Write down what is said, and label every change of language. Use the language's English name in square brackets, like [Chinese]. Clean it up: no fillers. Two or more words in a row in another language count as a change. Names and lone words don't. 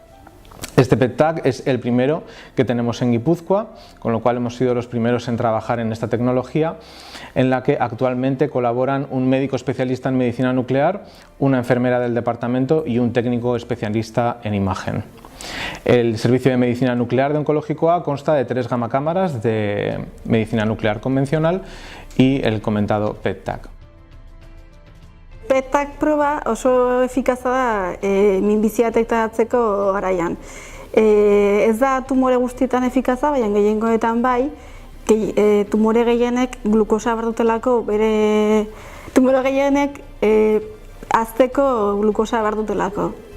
[Spanish] Este PET-TAC es el primero que tenemos en Guipúzcoa, con lo cual hemos sido los primeros en trabajar en esta tecnología, en la que actualmente colaboran un médico especialista en medicina nuclear, una enfermera del departamento y un técnico especialista en imagen. El servicio de medicina nuclear de Oncológico A consta de 3 gamacámaras de medicina nuclear convencional y el comentado PET-TAC. [Basque] PET-TAC proba oso efikaza da minbizia detektatzeko garaian. Ez da tumore guztietan efikaza, baina gehiengoetan bai, tumore gehienek glukosa behar dutelako, tumore gehienek hazteko glukosa behar dutelako.